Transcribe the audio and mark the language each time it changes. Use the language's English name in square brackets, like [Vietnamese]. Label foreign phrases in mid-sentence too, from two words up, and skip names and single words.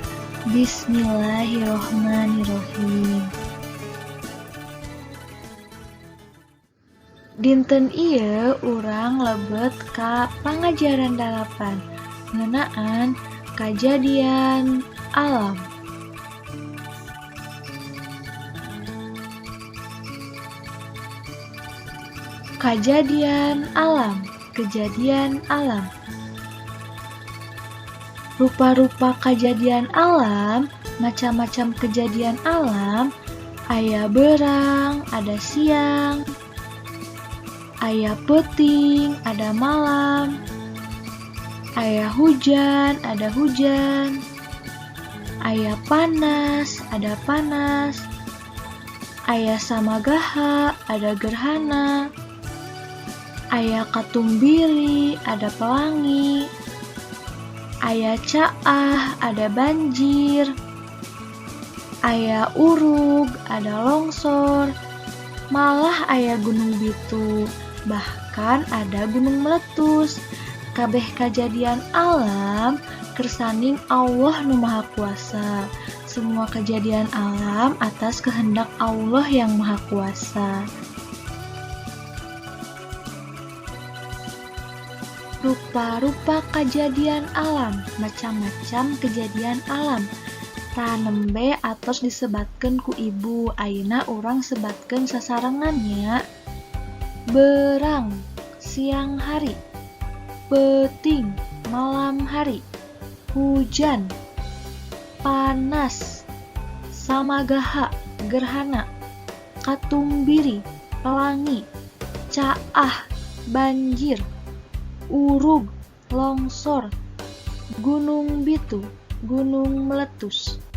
[Sundanese] Bismillahirrohmanirrohim. Dinten ieu urang lebet ka pangajaran 8 ngeunaan kajadian alam. [Indonesian] Kejadian alam. Rupa-rupa kejadian alam, macam-macam kejadian alam, [Sundanese] aya beurang, [Indonesian] ada siang, aya [Sundanese] peuting, [Indonesian] ada malam, [Sundanese] aya hujan, [Indonesian] ada hujan, [Sundanese] aya [Indonesian] panas, ada panas, [Sundanese] aya samagaha, [Indonesian] ada gerhana, [Sundanese] aya katumbiri, [Indonesian] ada pelangi, [Sundanese] aya caah, [Indonesian] ada banjir, [Sundanese] aya urug, [Indonesian] ada longsor, [Sundanese] malah aya gunung bitu, [Indonesian] bahkan ada gunung meletus. [Sundanese] Kabeh kejadian alam kersaning Allah Nu Maha Kuasa. [Indonesian] Semua kejadian alam atas kehendak Allah yang Maha Kuasa. Rupa-rupa kejadian alam, macam-macam kejadian alam. [Sundanese] Tanembe atos disebatkeun ku ibu, ayeuna urang sebatkeun sasarengannya. [Indonesian] Beurang siang hari, peuting malam hari, [Sundanese] hujan, panas, samagaha gerhana, katumbiri pelangi, caah banjir, urug longsor, gunung bitu [Indonesian] gunung meletus.